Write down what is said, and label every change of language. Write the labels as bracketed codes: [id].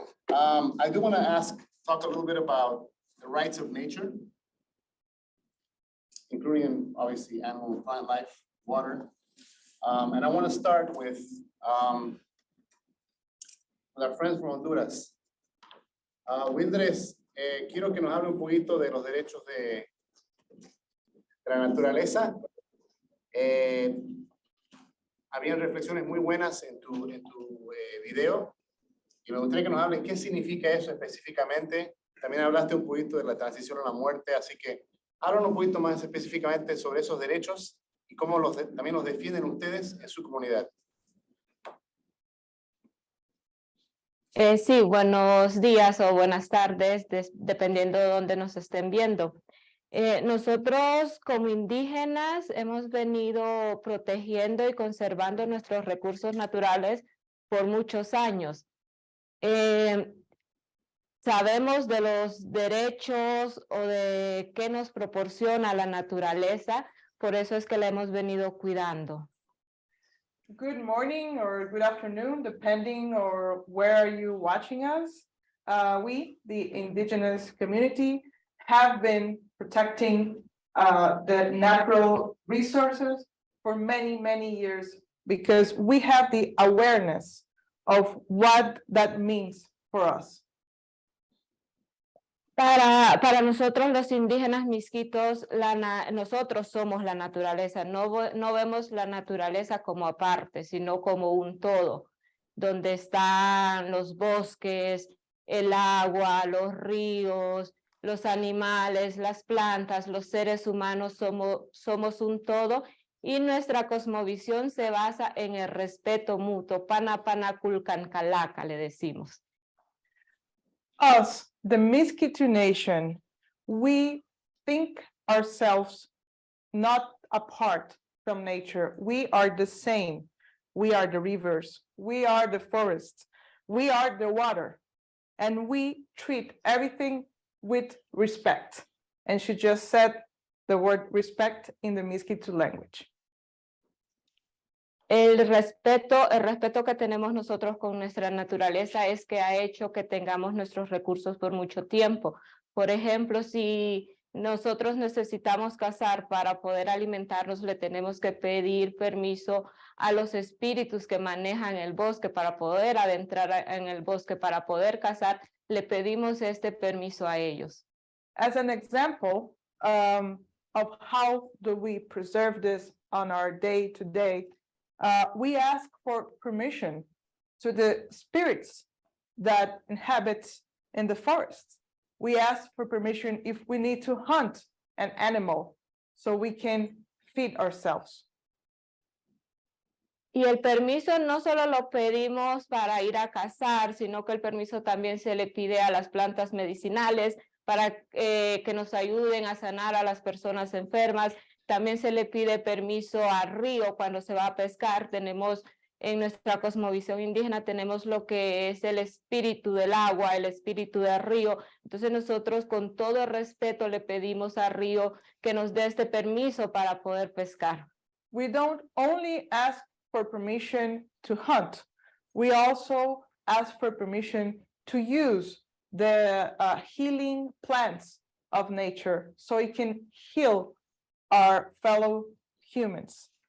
[en] I do want to talk a little bit about the rights of nature, including obviously animal and plant life, water. And I want to start with our friends from Honduras. [es] Wildres, quiero que nos hable un poquito de los derechos de la naturaleza. Habían reflexiones muy buenas en tu video y me gustaría que nos hablen qué significa eso específicamente. También hablaste un poquito de la transición a la muerte, así que háblanos un poquito más específicamente sobre esos derechos y cómo también los defienden ustedes en su comunidad. Sí, buenos días o buenas tardes, dependiendo de dónde nos estén viendo. Nosotros como indígenas hemos venido protegiendo y conservando nuestros recursos naturales por muchos años. Sabemos de los derechos o de qué nos proporciona la naturaleza, por eso es que la hemos venido cuidando. [en] Good morning or good afternoon, depending on where you watching us. We, the Indigenous community, have been protecting the natural resources for many, many years because we have the awareness of what that means for us. [es] Para nosotros los indígenas misquitos, nosotros somos la naturaleza, no vemos la naturaleza como aparte, sino como un todo, donde están los bosques, el agua, los ríos, los animales, las plantas, los seres humanos, somos un todo, y nuestra cosmovisión se basa en el respeto mutuo, [miq] pana pana kulkan kalaka, [es] le decimos. [en] Us, the Miskitu Nation, we think ourselves not apart from nature. We are the same. We are the rivers. We are the forests. We are the water. And we treat everything with respect. And she just said the word respect in the Miskitu language. [es] El respeto que tenemos nosotros con nuestra naturaleza es que ha hecho que tengamos nuestros recursos por mucho tiempo. Por ejemplo, si nosotros necesitamos cazar para poder alimentarnos, le tenemos que pedir permiso a los espíritus que manejan el bosque para poder adentrar en el bosque, para poder cazar, le pedimos este permiso a ellos. [en] As an example of how do we preserve this on our day-to-day, we ask for permission to the spirits that inhabit in the forest. We ask for permission if we need to hunt an animal so we can feed ourselves. [es] Y el permiso no solo lo pedimos para ir a cazar, sino que el permiso también se le pide a las plantas medicinales para que nos ayuden a sanar a las personas enfermas. También se le pide permiso al río cuando se va a pescar. Tenemos en nuestra cosmovisión indígena, tenemos lo que es el espíritu del agua, el espíritu del río. Entonces nosotros con todo respeto le pedimos al río que nos dé este permiso para poder pescar. [en] We don't only ask for permission to hunt. We also ask for permission to use the healing plants of nature so it can heal our fellow humans.